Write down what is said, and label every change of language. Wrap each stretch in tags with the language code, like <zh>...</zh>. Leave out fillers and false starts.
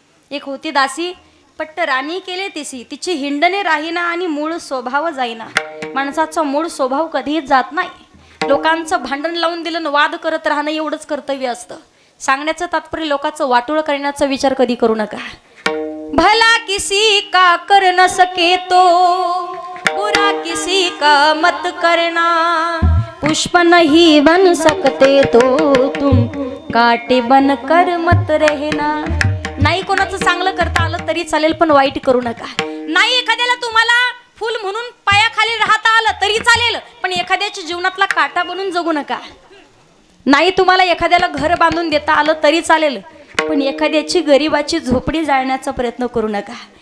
<mr>एक होती दासी, पट्ट राणी केले तिसी, तिची हिंडणे राहीना आणि मूळ स्वभाव जाईना. माणसाचा मूळ स्वभाव कधीच जात नाही. लोकांचं भांडण लावून दिलं आणि वाद करत राहणं एवढंच कर्तव्य असतं. सांगण्याचं तात्पर्य लोकांचं वाटोळ करण्याचा विचार कधी करू नका.</mr> <hi>भला किसी का कर न सके तो बुरा किसी का मत करना, पुष्प नहीं बन सकते तो तुम काटे बन कर मत रहना.</hi> <mr>नाही कोणाचं चांगलं करता आलं तरी चालेल, पण वाईट करू नका. नाही एखाद्याला तुम्हाला फुल म्हणून पायाखाली राहता आलं तरी चालेल, पण एखाद्याच्या जीवनातला काटा बनून जगू नका. नाही तुम्हाला एखाद्याला घर बांधून देता आलं तरी चालेल, पण एखाद्याची गरिबाची झोपडी जाळण्याचा प्रयत्न करू नका.</mr>